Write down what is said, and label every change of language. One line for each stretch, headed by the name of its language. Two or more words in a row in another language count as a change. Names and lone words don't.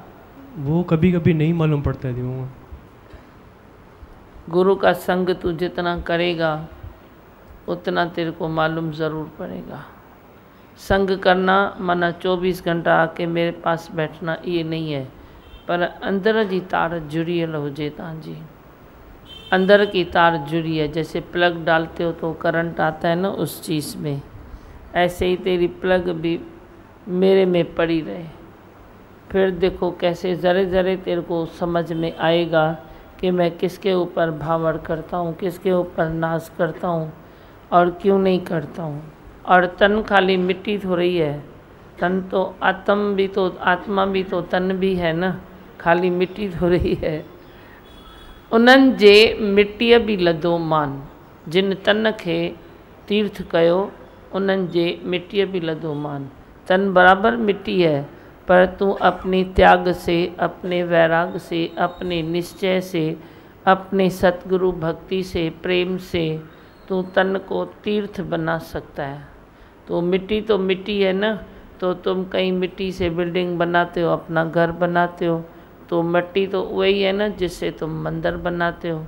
Hindi: वो कभी कभी नहीं मालूम पड़ता है दीमा। गुरु का संग तू जितना करेगा उतना तेरे को मालूम ज़रूर पड़ेगा। संग करना माना 24 घंटा आके मेरे पास बैठना ये नहीं है, पर
Sindhi: अंदर जी तार जुड़ियल हुजे तव्हांजी।
Hindi: अंदर की तार जुड़ी है, जैसे प्लग डालते हो तो करंट आता है ना उस चीज़ में, ऐसे ही तेरी प्लग भी मेरे में पड़ी रहे। फिर देखो कैसे ज़रे ज़रे तेरे को समझ में आएगा कि मैं किसके ऊपर भावड़ करता हूँ, किसके ऊपर नाज करता हूँ और क्यों नहीं करता हूँ। और तन खाली मिट्टी थोड़ी है, तन तो आत्मा भी तो तन भी है ना, खाली मिट्टी थोड़ी है।
Sindhi: उन्हनि जे मिटीअ बि लधो मान, जिन तन खे तीर्थ कयो उन्हनि जे मिट्टीअ भी लधो मान।
Hindi: तन बराबर मिट्टी है, पर तू अपनी त्याग से, अपने वैराग से, अपने निश्चय से, अपने सतगुरु भक्ति से, प्रेम से तू तन को तीर्थ बना सकता है। तो मिट्टी है ना, तो तुम कहीं मिट्टी से बिल्डिंग बनाते हो, अपना घर बनाते हो, तो मिट्टी तो वही है ना जिससे तुम मंदिर बनाते हो।